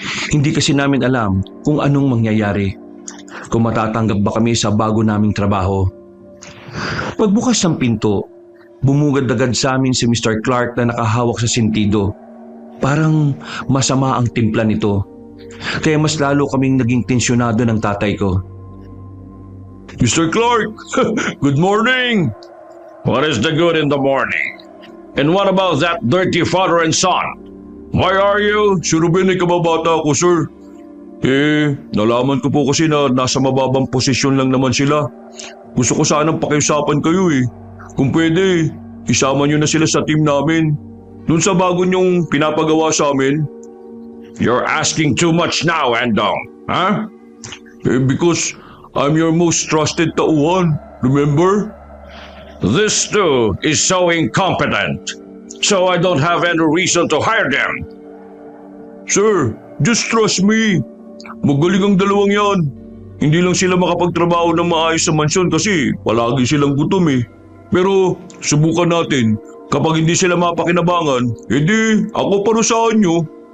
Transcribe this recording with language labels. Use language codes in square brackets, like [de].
[tl] Hindi kasi namin alam kung anong mangyayari. Kung matatanggap ba kami sa bago naming trabaho. Pagbukas ng pinto, bumugad-agad sa amin si Mr. Clark na nakahawak sa sentido. Parang masama ang timpla nito. Kaya mas lalo kaming naging tensyonado ng tatay ko. [en] Mr. Clark, good morning. What is the good in the morning? And what about that dirty father and son? Why are you? [tl] Si Ruben ay kababata ko, sir. Nalaman ko po kasi na nasa mababang posisyon lang naman sila. Gusto ko sanang pakiusapan kayo Kung pwede, isama nyo na sila sa team namin. Doon sa bago nyong pinapagawa sa amin. [en] You're asking too much now, Endong. Huh? Because I'm your most trusted tauhan. Remember? This too is so incompetent. So I don't have any reason to hire them. Sir, just trust me. [tl] Magaling ang dalawang yan. Hindi lang sila makapagtrabaho ng maayos sa mansyon kasi palagi silang gutom Pero subukan natin. Kapag hindi sila mapakinabangan, edi ako parusahan nyo.